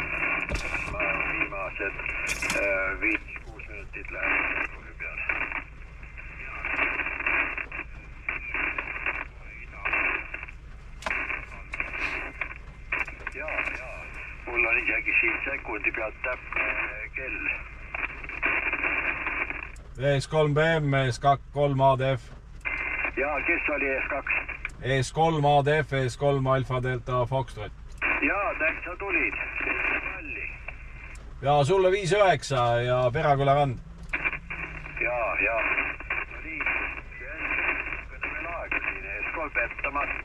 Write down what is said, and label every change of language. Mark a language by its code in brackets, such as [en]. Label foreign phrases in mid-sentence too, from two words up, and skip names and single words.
[et] Ma viimased 5-6 minutit lähen telegraafi peale. Jaa. Mul on isegi siin sekundi pealt täpne kell. ES3BM, ES3 ADF. Jaa, kes oli ES2? ES3 ADF, ES3 Alfa Delta Foxtrot. Jaa, täitsa tulid. Palli. Ja sulle 5-9 ja Peraküla rand. Jaa. No nii, kõnne veel aega siin ES3 pettamasti.